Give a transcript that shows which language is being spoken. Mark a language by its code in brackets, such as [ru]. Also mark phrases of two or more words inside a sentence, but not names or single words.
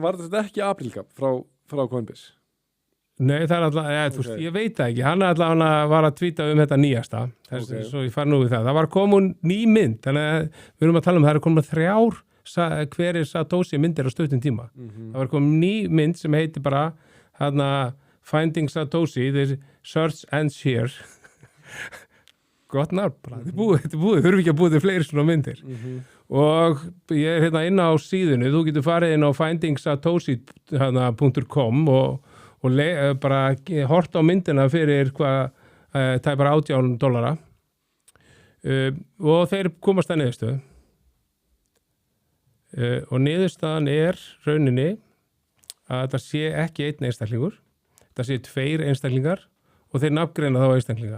[is] En var þetta ekki aprílgap frá Coinbase? Nei, það er alltaf, okay. Ég veit það ekki, hann var að tvíta þetta nýjasta, svo ég fari nú við það. Það var komin ný mynd, þannig að við erum að tala um það er komin 3 hver er Satoshi myndir á stuttum tíma. Það var komin ný mynd sem heitir bara Finding Satoshi, the search ends here. Gott nafn bara, þetta er búið, þurfum ekki að búið til fleiri svona myndir. Og ég er inn á síðunni, þú getur farið inn á findingsatoshi.com og bara hort á myndina fyrir tæpar $18 og þeir komast að niðurstöðu og niðurstaðan er rauninni að þetta sé ekki einn einstaklingur, þetta sé 2 einstaklingar og þeir nafngreina þá einstaklinga.